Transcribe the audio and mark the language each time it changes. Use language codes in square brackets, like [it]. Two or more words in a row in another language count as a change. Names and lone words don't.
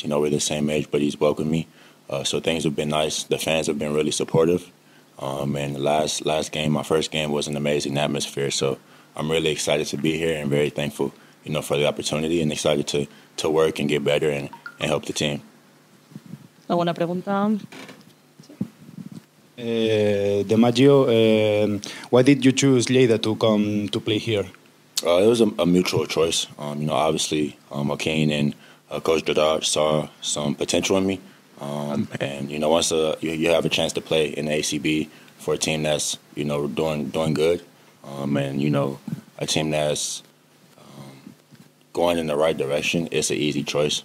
[en] You know, we're the same age, but he's welcomed me. So things have been nice. The fans have been really supportive. And the last game, my first game, was an amazing atmosphere. So I'm really excited to be here and very thankful, you know, for the opportunity, and excited to work and get better and help the team. [es] ¿Alguna pregunta? [en] DeMaggio, why did you choose Lleida to come to play here? It was a mutual choice. You know, obviously, Joaquin and Coach Dodard saw some potential in me. And, you know, once you have a chance to play in the ACB for a team that's, you know, doing good, and, you know, a team that's going in the right direction, it's an easy choice.